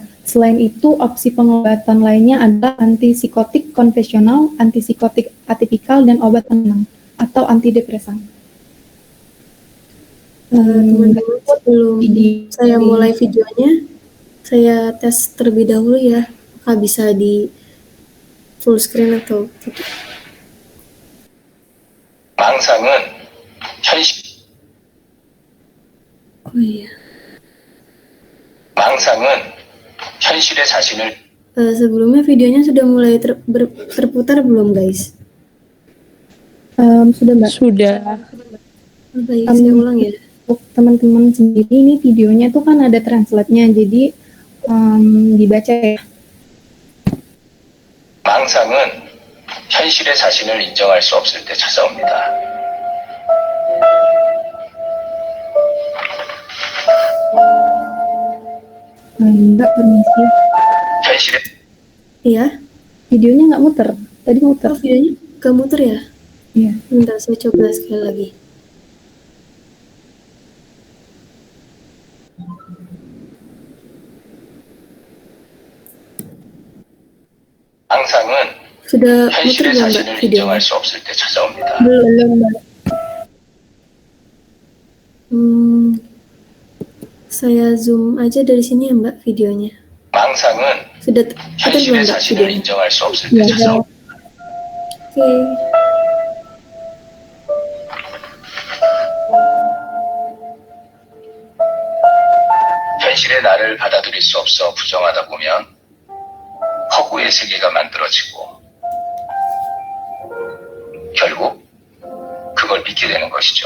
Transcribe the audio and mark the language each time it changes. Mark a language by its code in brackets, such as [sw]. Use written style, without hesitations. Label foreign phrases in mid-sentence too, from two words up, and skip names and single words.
[id] Selain itu, opsi pengobatan lainnya adalah antipsikotik konvensional, antipsikotik atipikal, dan obat penenang atau antidepresan. Teman-teman, sebelum saya mulai videonya, saya tes terlebih dahulu ya, apakah bisa di [en] full screen [id] atau tidak. [ko] 망상은 현실 [id] Oh iya. [ko] 망상은 현실의 자신을 [id] Sebelumnya videonya sudah mulai terputar belum guys? Sudah Mbak. Sudah. Baik, saya ulang ya. Untuk teman-teman sendiri, ini videonya tuh kan ada translate-nya, jadi dibaca ya. [ko] 망상은 현실의 자신을 인정할 수 없을 때 찾아옵니다. [id] Mbak, permisi. [ko] 현실의 [id] Iya? Videonya nggak muter. Tadi muter. Oh, videonya gak muter ya? Iya. Bentar, saya coba sekali lagi. [ko] 망상은 [id] Sudah muter [ko] 현실의 [id] belum Mbak [ko] 자신을 [id] videonya? [ko] 인정할 수 없을 때 찾아옵니다. [id] Belum, Mbak. Saya zoom aja dari sini ya Mbak videonya. [ko] 망상은 [id] Sudah muter belum [ko] 현실의 [id] Mbak [ko] 자신을 [id] videonya? [ko] 인정할 수 없을 때 찾아옵니다. [id] Oke. [ko] 현실의 나를 받아들일 수 없어 부정하다 보면 허구의 세계가 만들어지고 결국 그걸 믿게 되는 것이죠.